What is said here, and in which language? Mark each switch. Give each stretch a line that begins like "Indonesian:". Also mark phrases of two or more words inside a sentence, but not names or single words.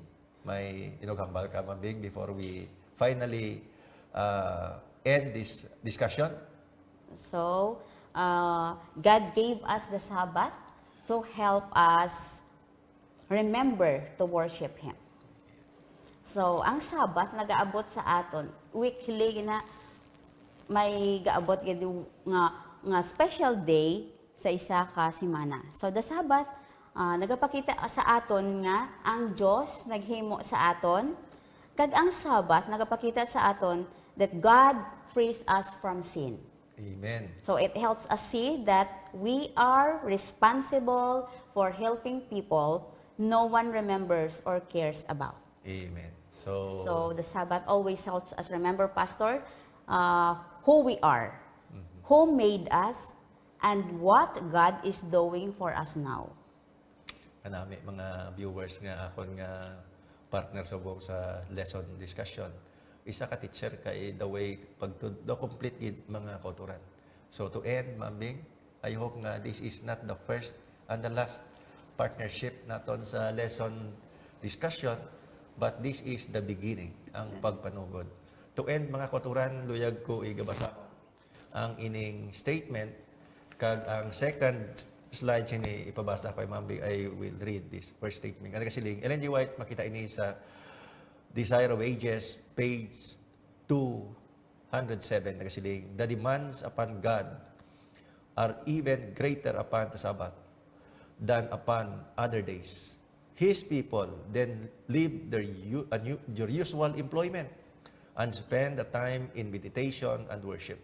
Hiligaynon: May inughambal ka, Mambing,
English: before we finally end this discussion? So, God gave us the Sabbath to help us remember to worship Him. So,
Hiligaynon: ang Sabbath nagaabot sa aton, weekly na may gaabot gid nga
English: special day
Hiligaynon: sa isa ka semana. So, the Sabbath nagapakita sa aton nga ang Dios naghimo sa aton, kag ang Sabbath nagapakita sa aton
English: that God frees us from sin. Amen. So it helps us see that we are responsible for helping people no one remembers or cares about. Amen. So So the Sabbath always helps us remember, Pastor, who we are, who made us, and what God is doing for us now.
Hiligaynon: kanami mga viewers nga akon nga partner sa buong sa
English: lesson discussion.
Hiligaynon: Isa ka teacher kay
English: the way
Hiligaynon: pagtudo complete gid mga kauturan.
English: So to end, Mambing, I hope nga this is not the first and the last partnership
Hiligaynon: naton sa
English: lesson discussion, but this is the beginning,
Hiligaynon: ang pagpanugod. To end, mga kauturan, luyag ko igabasa ang ining statement, kag ang
English: second slide
Hiligaynon: sini ipabasa ko kay Mambing.
English: I will read this first statement.
Hiligaynon: Kasi siling, Ellen G.
English: White,
Hiligaynon: makita ini sa
English: Desire of Ages, page 207, nagasiling, the demands upon God are even greater upon the Sabbath than upon other days. His people then leave their usual employment and spend the time in meditation and worship.